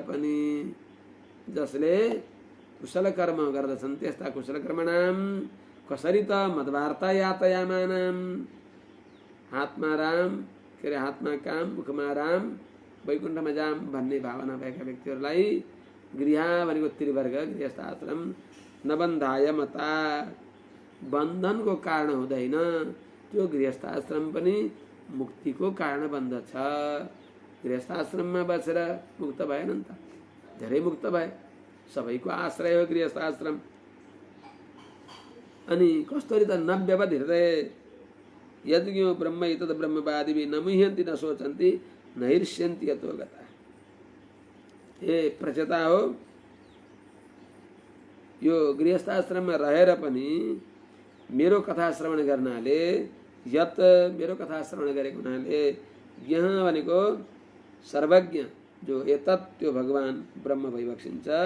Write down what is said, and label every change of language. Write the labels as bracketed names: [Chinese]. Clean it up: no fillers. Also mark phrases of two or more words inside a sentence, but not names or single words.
[Nepali] पनि जसले कुशल कर्म गर्दछन् त्यस्ता कुशल कर्मणाम कसरी त [Sanskrit] मद्वार्ता यातयामानाम, [Nepali] हातमा राम के अरे हातमा काम मुखमा राम वैकुण्ठमा जाम भन्ने भावना भएका व्यक्तिहरूलाई गृह भनेको त्रिवर्ग गृहस्थ आश्रम [Sanskrit] नबन्धाय मता, [Nepali] बन्धनको कारण हुँदैन। त्यो गृहस्थ आश्रम पनि मुक्तिको कारण बन्दछ। गृहस्थ आश्रममा बसेर मुक्त भएन नि त, धेरै मुक्त भए। सबैको आश्रय हो गृहस्थ आश्रम। अनि कस्तरी त [Sanskrit] नव्यवद हृदय यद्ज्ञो ब्रह्म एतद् ब्रह्मवादिभिः न मुह्यन्ति न शोचन्ति न ईर्ष्यन्ति यतो गता। [Nepali] ए प्रचेता हो, यो गृहस्थाश्रममा रहेर पनि मेरो कथा श्रवण गर्नाले, यत मेरो कथा श्रवण गरेको हुनाले, यहाँ भनेको सर्वज्ञ जो एतत् त्यो भगवान ब्रह्म भइबक्सिन्छ।